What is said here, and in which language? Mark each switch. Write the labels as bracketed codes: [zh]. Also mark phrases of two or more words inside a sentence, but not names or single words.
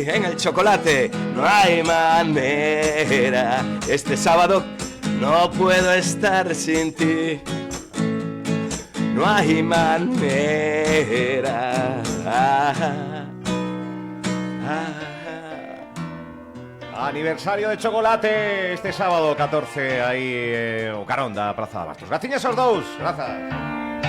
[es] En el chocolate no hay manera. Este sábado no puedo estar sin ti. No hay manera. [gl] Aniversario de chocolate este sábado 14 aí o carón da Praza de Abastos. Graciñas aos dous. Grazas.